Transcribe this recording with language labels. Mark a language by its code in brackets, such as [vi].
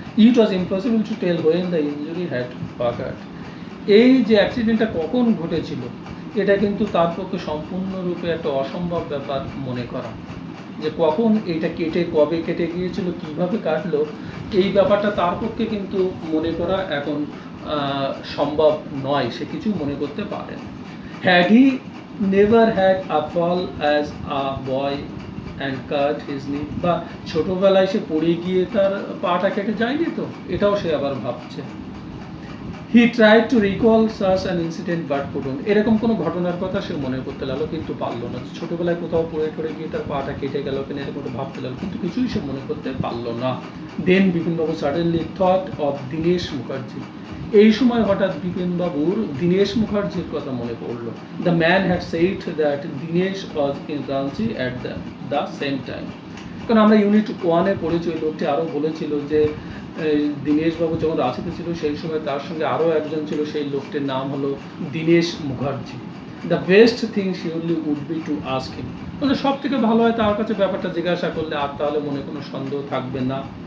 [en] It was impossible to tell when the injury had occurred. [bn] এই যে অ্যাক্সিডেন্টটা কখন ঘটেছিল এটা কিন্তু তার পক্ষে সম্পূর্ণরূপে একটা অসম্ভব ব্যাপার মনে করা, যে কখন এইটা কেটে কবে কেটে গিয়েছিল কিভাবে কাটলো এই ব্যাপারটা তার পক্ষে কিন্তু মনে করা এখন সম্ভব নয়, সে কিছু মনে করতে পারে না। [en] Had he never had a fall as a boy and cut his knee, [bn] বা ছোটবেলায় সে পড়ে গিয়ে তার পাটা কেটে যায়নি তো, এটাও সে আবার ভাবছে। [en] He tried to recall such an incident but couldn't. [bn] এরকম কোনো ঘটনার কথা সে মনে করতে লাগলো কিন্তু পারলো না। ছোটবেলায় কোথাও পড়ে গিয়ে তার পাটা কেটে গেল কিনা এরকম ভাবতে লাগলো কিন্তু কিছুই সে মনে করতে পারলো না। [en] Then Bipinbabu suddenly thought of Dinesh Mukherjee. [bn] এই সময় হঠাৎ বিপিনবাবুর দীনেশ মুখার্জির কথা মনে পড়লো। [en] The man had said that Dinesh was in Ranchi at the same time. [bn] কারণ আমরা ইউনিট 1-এ পড়েছি, ওই লোকটি আরও বলেছিল যে দীনেশবাবু যখন রাঁচিতে ছিল সেই সময় তার সঙ্গে আরও একজন ছিল, সেই লোকটির নাম হলো Dinesh Mukherjee. [en] the best thing surely would be to ask him, [bn] সব থেকে ভালো হয় তার কাছে ব্যাপারটা জিজ্ঞাসা করলে, আর তাহলে মনে কোনো সন্দেহ থাকবে না।